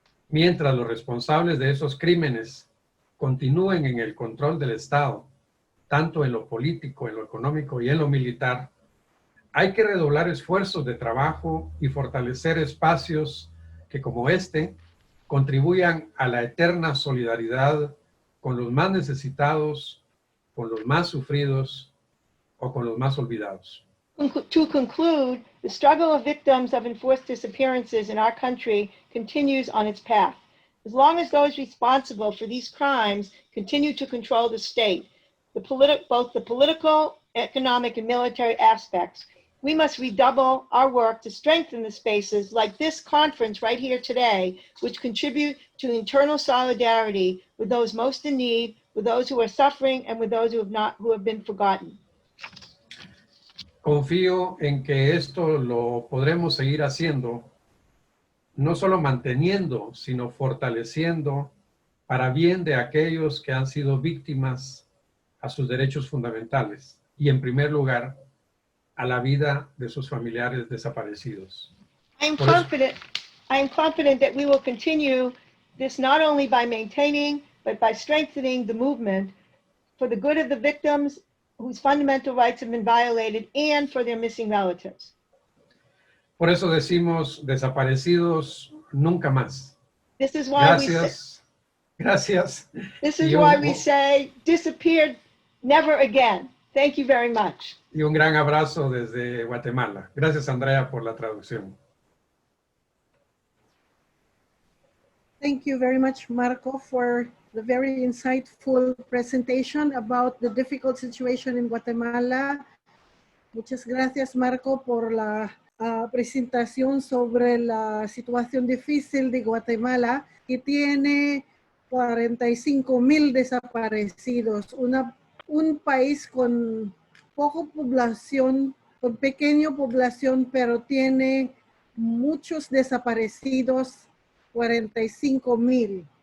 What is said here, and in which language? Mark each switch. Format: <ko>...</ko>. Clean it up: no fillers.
<es>Mientras los responsables de esos crímenes continúen en el control del Estado, tanto en lo político, en lo económico y en lo militar, hay que redoblar esfuerzos de trabajo y fortalecer espacios que, como este, contribuyan a la eterna solidaridad con los más necesitados, con los más sufridos o con los más olvidados.</es> <en>To conclude, the struggle of victims of enforced disappearances in our country continues on its path. As long as those responsible for these crimes continue to control the state, both the political, economic, and military aspects, we must redouble our work to strengthen the spaces like this conference right here today, which contribute to internal solidarity with those most in need, with those who are suffering, and with those who have been forgotten.</en> <es>Confío en que esto lo podremos seguir haciendo, no solo manteniendo, sino fortaleciendo para bien de aquellos que han sido víctimas a sus derechos fundamentales y, en primer lugar, a la vida de sus familiares desaparecidos.</es> <en>I am confident that we will continue this not only by maintaining, but by strengthening the movement for the good of the victims whose fundamental rights have been violated and for their missing relatives.</en> <es>Por eso decimos desaparecidos nunca más.</es> <en>This is why</en> <es>Gracias.</es> <en>This is why we say disappeared never again. Thank you very much.</en> <es>Y un gran abrazo desde Guatemala. Gracias, Andrea, por la traducción.</es> <en>Thank you very much, Marco, for the very insightful presentation about the difficult situation in Guatemala.</en> <es>Muchas gracias, Marco, por la presentación sobre la situación difícil de Guatemala, que tiene 45,000 desaparecidos, un país con poca población, con pequeña población, pero tiene muchos desaparecidos, 45,000.</es>